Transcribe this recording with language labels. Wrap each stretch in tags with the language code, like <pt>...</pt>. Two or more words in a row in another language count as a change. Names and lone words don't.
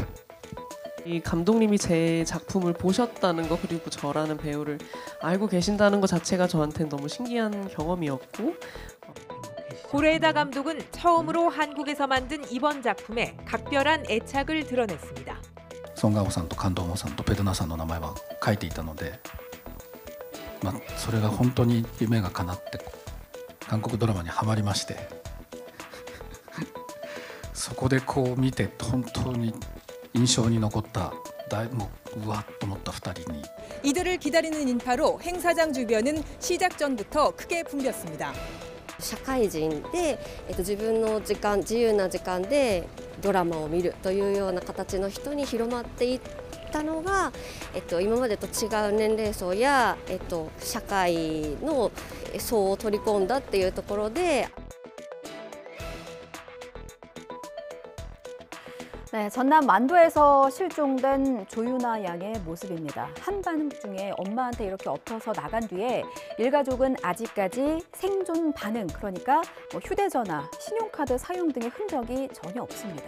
<ko>이 감독님이 제 작품을 보셨다는 거, 그리고 저라는 배우를 알고 계신다는 것 자체가 저한테는 너무 신기한 경험이었고, 고레에다 감독은 처음으로 한국에서 만든 이번 작품에 각별한 애착을 드러냈습니다.</ko> <ja>송강호 さんと感動さんとペドナさんの名前は書いていたので、それが本当に夢が叶って韓国ドラマにハマりまして、そこで見て本当に印象に残ったうわっと思った2人に</ja> <ko>이들을 기다리는 인파로 행사장 주변은 시작 전부터 크게 붐볐습니다.</ko> <ja>社会人で、自分の時間、自由な時間でドラマを見るというような形の人に広まっていったのが、今までと違う年齢層や、社会の層を取り込んだっていうところで。</ja> <ko>네, 전남 완도에서 실종된 조유나 양의 모습입니다. 한밤중에 엄마한테 이렇게 엎어서 나간 뒤에 일가족은 아직까지 생존 반응, 그러니까 휴대전화, 신용카드 사용 등의 흔적이 전혀 없습니다.</ko>